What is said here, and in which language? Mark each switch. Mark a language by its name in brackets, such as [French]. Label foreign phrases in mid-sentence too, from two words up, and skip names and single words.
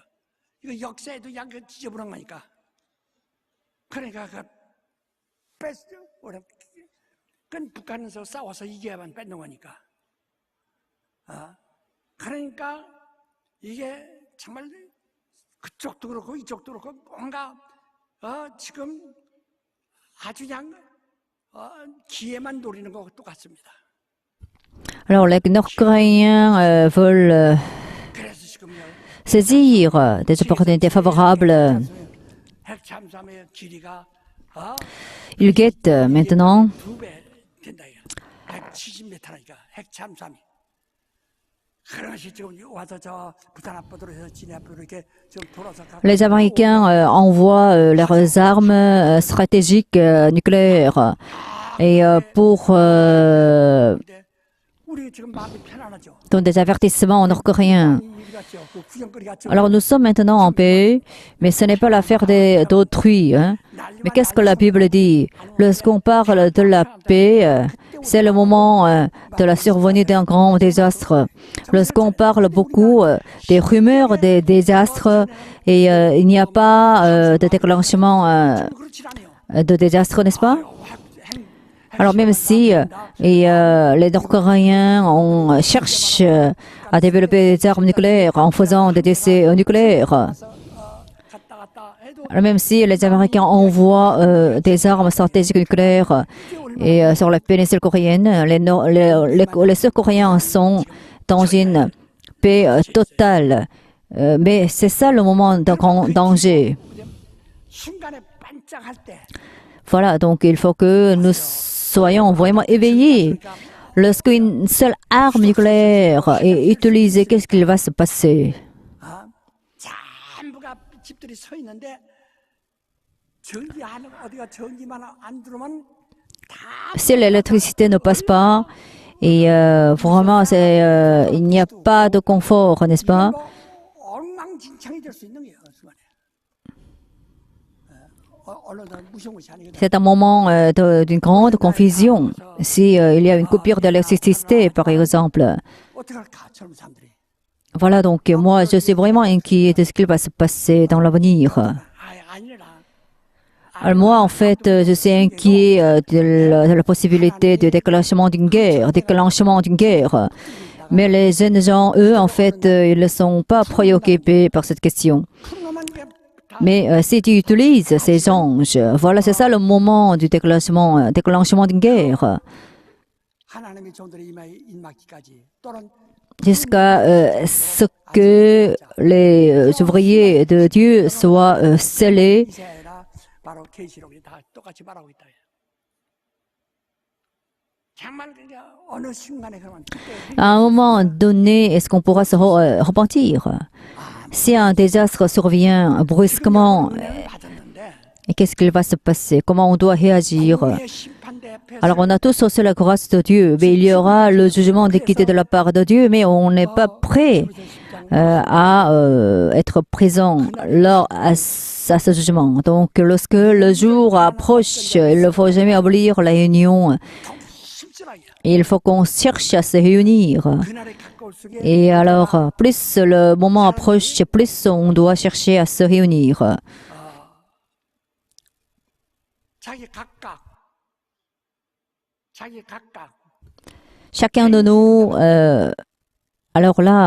[Korean] 이거 역사에도 약간 지저분한 거니까. 그러니까 그 그건 북한에서 싸워서 이겨야만 뺏는 거니까. 그러니까 이게 정말 그쪽도 그렇고 이쪽도 그렇고 뭔가 지금 아주 그냥 기회만 노리는 것 똑같습니다. [French] Alors, les Nord-Coréens veulent [Korean] 그래서 지금요. [French] saisir des opportunités favorables. [Korean] 핵 잠수함의 길이가 [French] Ils guettent maintenant [Korean] 2배 된다 이거. 170m라니까 핵 잠수함이. 그것이 지금 와서 저 부산 앞바다로 해서 진해 앞바다로 이렇게 좀 돌아서 [French] les Américains envoient leurs armes stratégiques nucléaires. Et pour [Korean] 우리 지금 마음이 편안하죠. [French] donner des avertissements aux Nord-Coréens. [Korean] 그 구경거리 같죠. [French] Alors nous sommes maintenant en paix, mais ce n'est pas l'affaire d'autrui. Hein. Mais qu'est-ce que la Bible dit? Lorsqu'on parle de la paix, c'est le moment de la survenue d'un grand désastre. Lorsqu'on parle beaucoup des rumeurs des désastres et il n'y a pas de déclenchement [Korean] 그렇지 않아요. [French] de désastre, n'est-ce pas? Alors même si les Nord-Coréens cherchent à développer des armes nucléaires en faisant des essais nucléaires, alors même si les Américains envoient des armes stratégiques nucléaires et sur la péninsule coréenne, les Sud-Coréens sont dans une paix totale. Mais c'est ça le moment d'un grand danger. [Korean] 순간에 반짝할 때 [French] Voilà, donc il faut que nous soyons vraiment éveillés. Lorsqu'une seule arme nucléaire est utilisée, qu'est-ce qu'il va se passer? [Korean] 전부가 집들이 서 있는데 전기 어디가 전기만 안 들어오면 [French] Si l'électricité ne passe pas, et vraiment il n'y a pas de confort, n'est-ce pas? [Korean] 엉망진창이 될 수 있는 거예요. 순간에. 무시무시하니까. [French] C'est un moment d'une grande confusion. Si il y a une coupure d'électricité, par exemple. [Korean] 어떡할까 젊은 사람들이. [French] Voilà, donc moi, je suis vraiment inquiet de ce qui va se passer dans l'avenir. [Korean] 아니라. [French] Alors moi, en fait, je suis inquiet de la possibilité de déclenchement d'une guerre. Mais les jeunes gens, eux, en fait, ils ne sont pas préoccupés par cette question. Mais si tu utilises ces anges, voilà, c'est ça le moment du déclenchement d'une guerre. [Korean] 하나님의 종들의 임하에 임하기까지 또는 [French] Jusqu'à ce que les ouvriers de Dieu soient scellés. [Korean] 이사야나 바로 계시록이 다 똑같이 말하고 있다. 정말 그냥 어느 순간에 그러면 [French] À un moment donné, est-ce qu'on pourra se repentir? Si un désastre survient brusquement, [Korean] 받았는데 [French] et qu'est-ce qu'il va se passer? Comment on doit réagir? Alors, on a tous reçu la grâce de Dieu, mais il y aura le jugement d'équité de la part de Dieu, mais on n'est pas prêt à être présent à ce jugement. Donc, lorsque le jour approche, il ne faut jamais oublier la réunion. Il faut qu'on cherche à se réunir. [Korean] 그날에 가까울수록 [French] Et alors, plus le moment approche, plus on doit chercher à se réunir. [Korean] 자기 각각 [French] Chacun de nous, alors là,